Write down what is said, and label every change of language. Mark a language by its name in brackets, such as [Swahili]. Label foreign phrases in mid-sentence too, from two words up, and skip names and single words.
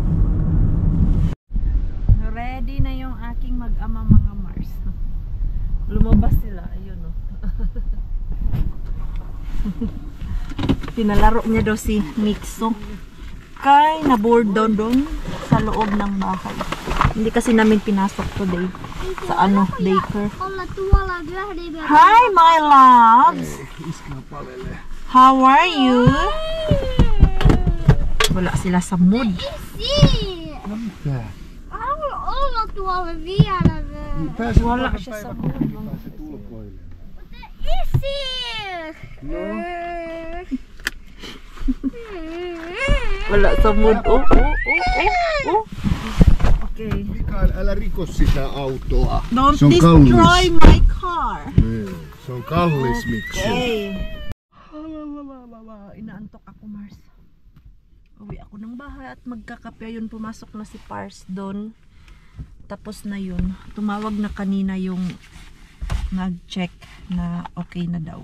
[Filipino] Ready na yung aking mag-ama mga Mars. Lumabas sila, ayun oh. Pinalaro niya daw si Mixo. Kay na-board doon sa loob ng bahay. Hindi kasi namin pinasok today sa daycare. [English] Hi my loves! How are you? [Filipino] Wala sila sa mood. Wala siya sa mood. Wala sa mood. [English] Oh. Okay. [Finnish] Mikael, älä riko sitä autoa. [English] Don't destroy my car. [Finnish] Se on kallis, Mixo. [Filipino] Okay. Inaantok ako, Mars. Uwi ako ng bahay at magkakape. Yun, pumasok na si Pars doon. Tapos na yun. Tumawag na kanina yung nag-check na okay na daw.